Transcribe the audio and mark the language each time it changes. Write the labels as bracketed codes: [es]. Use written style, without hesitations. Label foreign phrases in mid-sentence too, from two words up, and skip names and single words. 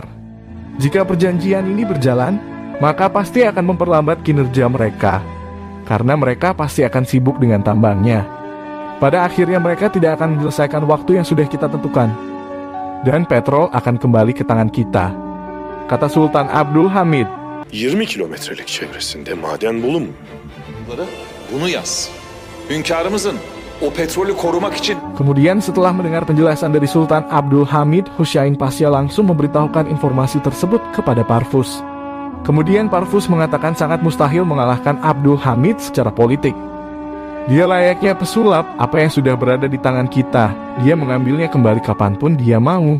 [id] Jika perjanjian ini berjalan, maka pasti akan memperlambat kinerja mereka, karena mereka pasti akan sibuk dengan tambangnya. Pada akhirnya mereka tidak akan menyelesaikan waktu yang sudah kita tentukan, dan petrol akan kembali ke tangan kita, kata Sultan Abdul Hamid. [tr] 20 kilometrelik çevresinde maden bulunmuyor. Bunu yaz. Hünkârımızın o petrolü korumak için. [id] Kemudian setelah mendengar penjelasan dari Sultan Abdul Hamid, Husain Pasha langsung memberitahukan informasi tersebut kepada Parvus. Kemudian Parvus mengatakan sangat mustahil mengalahkan Abdul Hamid secara politik. Dia layaknya pesulap, apa yang sudah berada di tangan kita, dia mengambilnya kembali kapanpun dia mau.